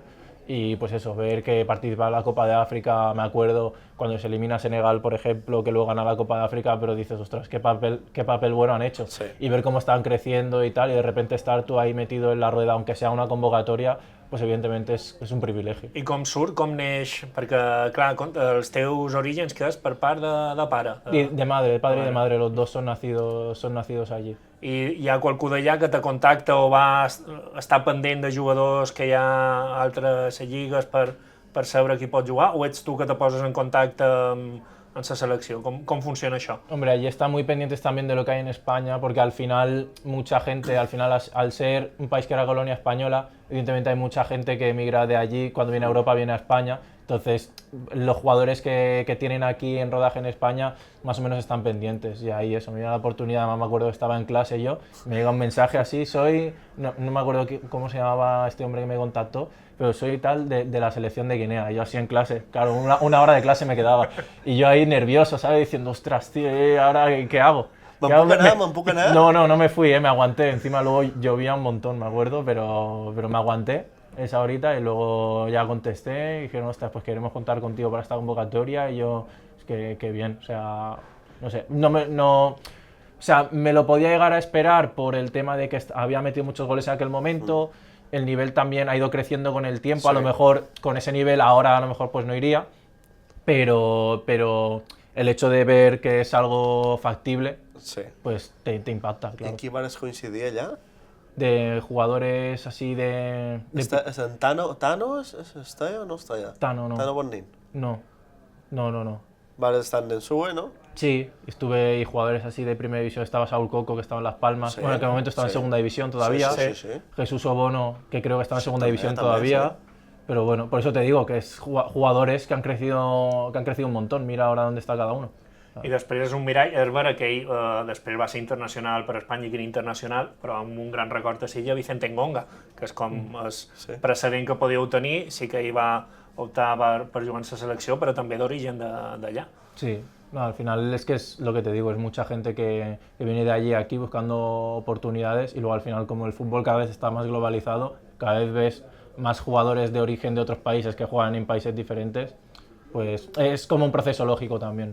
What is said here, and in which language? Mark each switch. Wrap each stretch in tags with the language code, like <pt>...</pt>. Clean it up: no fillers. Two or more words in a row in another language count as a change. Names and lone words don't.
<es>Y pues eso, ver que participa en la Copa de África, me acuerdo cuando se elimina a Senegal, por ejemplo, que luego gana la Copa de África, pero dices, ostras, qué papel bueno han hecho. Sí. Y ver cómo están creciendo y tal, y de repente estar tú ahí metido en la rueda, aunque sea una convocatoria, pues evidentemente es un privilegio.</es> <ca>I com surt, com neix? Perquè, clar, els teus orígens, que és per part de pare.</ca> <es>De madre, de padre y de madre, los dos son nacidos allí.</es> <ca>I hi ha qualcú d'allà que te contacta o va estar pendent de jugadors que hi ha altres lligues per saber qui pot jugar, o ets tu que te poses en contacte amb la selecció? Com funciona això?</ca> <es>Hombre, allí están muy pendientes también de lo que hay en España, porque al final mucha gente, al ser un país que era colonia española, evidentemente hay mucha gente que emigra de allí, cuando viene a Europa viene a España, entonces los jugadores que tienen aquí en rodaje en España más o menos están pendientes, y ahí eso, me dio la oportunidad, además me acuerdo que estaba en clase yo, me llega un mensaje así, no me acuerdo cómo se llamaba este hombre que me contactó, pero soy tal de la selección de Guinea, y yo así en clase, claro, una hora de clase me quedaba, y yo ahí nervioso, ¿sabes? Diciendo, ostras, tío, ¿ahora qué hago?</es> <ca>¿Me'n puc anar?</ca> <es>No me fui, me aguanté, encima luego llovía un montón, me acuerdo, pero me aguanté esa horita y luego ya contesté y dijeron, ostras, pues queremos contar contigo para esta convocatoria, y yo, es que bien, o sea, no sé, o sea, me lo podía llegar a esperar por el tema de que había metido muchos goles en aquel momento, el nivel también ha ido creciendo con el tiempo, Sí. a lo mejor con ese nivel ahora a lo mejor pues no iría, pero el hecho de ver que es algo factible, Sí. pues te impacta,</es> <ca>I</ca> <es>claro.</es> <ca>amb qui vas coincidir allà?</ca> <es>De jugadores así de</es> <ca>És en Tano està allà o no està allà?</ca> <es>Tano, no. Tano Bonnin. No.</es> <ca>Vas estar en Ensue, ¿no?</ca> <es>Sí, estuve y jugadores así de primera división, estaba Saúl Coco, que estaba en Las Palmas, Sí, bueno, en aquel momento estaba en sí. segunda división todavía, Sí. Jesús Obono, que creo que estava en segunda</es> <ca>també,</ca> <es>división</es> <ca>també,</ca> <es>todavía, sí. pero bueno, por eso te digo que es jugadores que han crecido un montón, mira ahora dónde está cada uno.</es> <ca>I després és un mirall, és vera que ell després va ser internacional per Espanya i que era internacional, però amb un gran record a Silla, Vicente Ngonga, que és com el precedent que podíeu tenir, sí que ell va optar per jugar en la selecció, però també d'origen d'allà.</ca> <es>Sí, no, al final es que es lo que te digo, es mucha gente que viene de allí a aquí buscando oportunidades, y luego al final como el fútbol cada vez está más globalizado, cada vez ves más jugadores de origen de otros países que juegan en países diferentes, pues es como un proceso lógico también.</es>